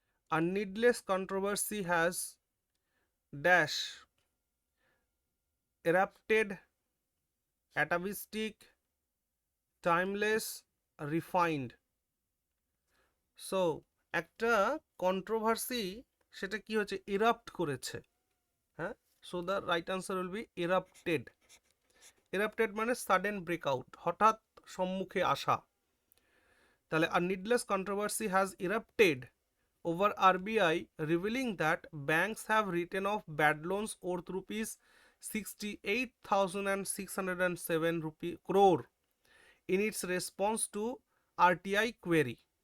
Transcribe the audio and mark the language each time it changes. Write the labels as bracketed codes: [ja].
[en] A needless controversy has dash erupted, atavistic, timeless, refined. [bn] So একটা controversy সেটা কি হচ্ছে, ইরাপ্ট করেছে। [en] হ্যাঁ, so the right answer will be erupted. Erupted মানে sudden breakout, [bn] হঠাৎ সম্মুখে আসা। [en] তাহলে আর needless controversy has erupted over RBI revealing that banks have written off bad loans worth rupees 68,607 crore in its response to RTI query.